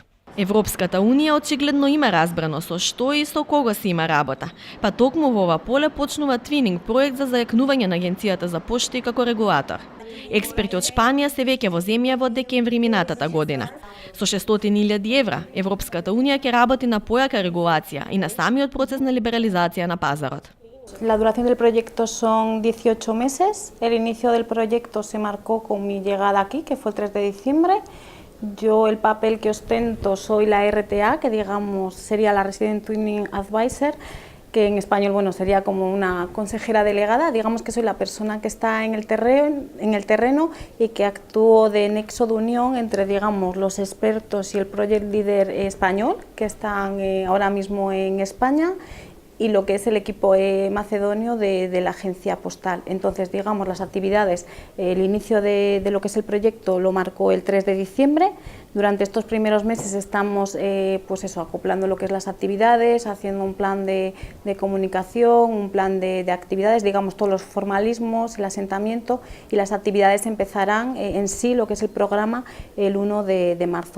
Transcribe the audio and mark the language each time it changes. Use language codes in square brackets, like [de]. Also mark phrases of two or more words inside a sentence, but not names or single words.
[mk] Европската Унија очигледно има разбрано со што и со кого си има работа, па токму во ова поле почнува твининг проект за зајакнување на Агенцијата за пошти како регулатор. Експерти од Шпанија се веќе во земјава од декември минатата година. Со 600.000 евра, Европската Унија ќе работи на појака регулација и на самиот процес на либерализација на пазарот. [es] La duración del proyecto son 18 meses. El inicio del proyecto se marcó con mi llegada aquí, que fue el 3 de diciembre. Yo el papel que ostento soy la RTA, que digamos sería la [en] Resident Twinning Advisor, [es] que en español bueno, sería como una consejera delegada. Digamos que soy la persona que está en el terreno y que actúo de nexo de unión entre digamos, los expertos y el [en] project leader [es] español, que están ahora mismo en España, y lo que es el equipo macedonio de la agencia postal. Entonces, digamos, las actividades, el inicio de lo que es el proyecto lo marcó el 3 de diciembre. Durante estos primeros meses estamos pues eso, acoplando lo que es las actividades, haciendo un plan de comunicación, un plan de actividades, digamos todos los formalismos, el asentamiento, y las actividades empezarán en sí, lo que es el programa, el 1 de marzo.